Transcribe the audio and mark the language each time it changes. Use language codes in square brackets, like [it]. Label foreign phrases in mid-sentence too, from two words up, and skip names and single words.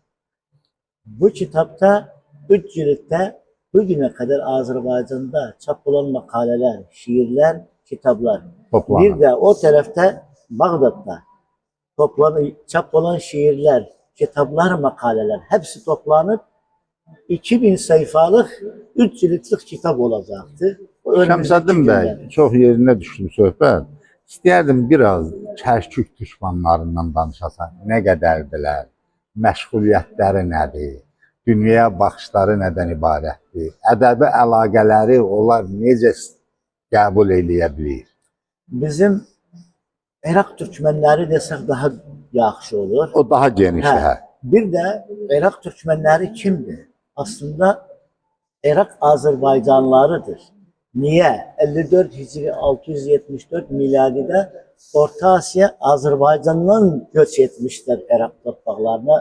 [tr] Bu kitapta 3 ciltte bugüne kadar Azerbaycan'da çap olan makaleler, şiirler, kitaplar. Toplanır. Bir de o tarafta Bağdat'ta çap olan şiirler, kitaplar, makaleler hepsi toplanıp 2000 sayfalık 3 ciltlik kitap olacaktı. O önümüzdeki [az] Şəmsəddin bəy, [tr] günlerde. [az] çox yerinə düşdü söhbət. İstəyərdim biraz Kərkük düşmanlarından danışasan. Nə qədərdilər? Məşğuliyyətləri nədir? Dünyaya baxışları nədən ibarətdir? Ədəbi əlaqələri onlar necə qəbul eləyə bilir? [tr] Bizim Irak Türkmenleri desek daha yaxşı olur. O daha geniş. [az] Hə. [tr] Bir de Irak Türkmenleri kimdir? Aslında Irak Azerbaycanlılarıdır. Niye? 54 Hicri 674 miladide Orta Asya Azerbaycan'dan göç etmişler Irak topraklarına.